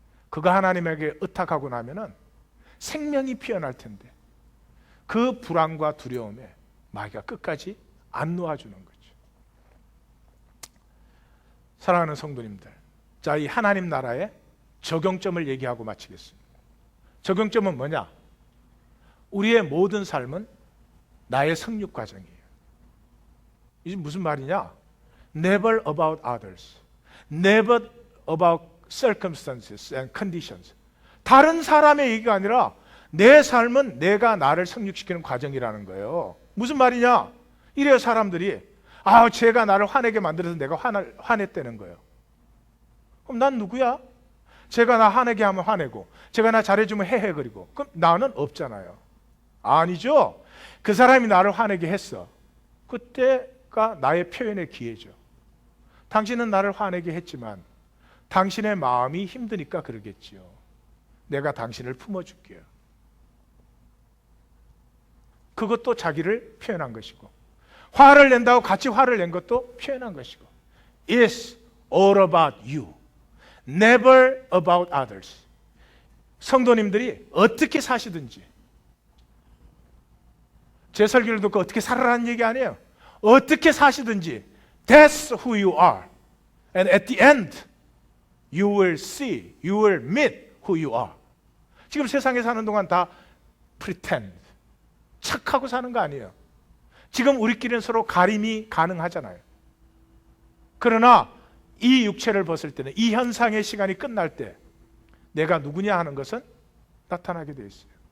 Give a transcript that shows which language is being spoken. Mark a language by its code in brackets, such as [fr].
[ko] 그거 하나님에게 의탁하고 나면은 생명이 피어날 텐데, 그 불안과 두려움에 마귀가 끝까지 안 놓아주는 거죠. 사랑하는 성도님들, 자, 이 하나님 나라의 적용점을 얘기하고 마치겠습니다. 적용점은 뭐냐? 우리의 모든 삶은 나의 성육 과정이에요. 이게 무슨 말이냐? [en] Never about others, never about circumstances and conditions. [ko] 다른 사람의 얘기가 아니라 내 삶은 내가 나를 성육시키는 과정이라는 거예요. 무슨 말이냐? 이래요 사람들이, 쟤가 나를 화내게 만들어서 내가 화냈다는 거예요. 그럼 난 누구야? 제가 나 화내게 하면 화내고, 제가 나 잘해주면 헤헤거리고, 그럼 나는 없잖아요. 아니죠. 그 사람이 나를 화내게 했어. 그때가 나의 표현의 기회죠. 당신은 나를 화내게 했지만 당신의 마음이 힘드니까 그러겠지요. 내가 당신을 품어줄게요. 그것도 자기를 표현한 것이고, 화를 낸다고 같이 화를 낸 것도 표현한 것이고, [en] It's all about you, never about others. [ko] 성도님들이 어떻게 사시든지, 제 설교를 듣고 어떻게 살아라는 얘기 아니에요. 어떻게 사시든지 [en] That's who you are. And at the end, you will see, you will meet who you are. [ko] 지금 세상에 사는 동안 다 pretend, 착하고 사는 거 아니에요. 지금 우리끼리는 서로 가림이 가능하잖아요. 그러나 이 육체를 벗을 때는, 이 현상의 시간이 끝날 때 내가 누구냐 하는 것은 나타나게 되어 있어요.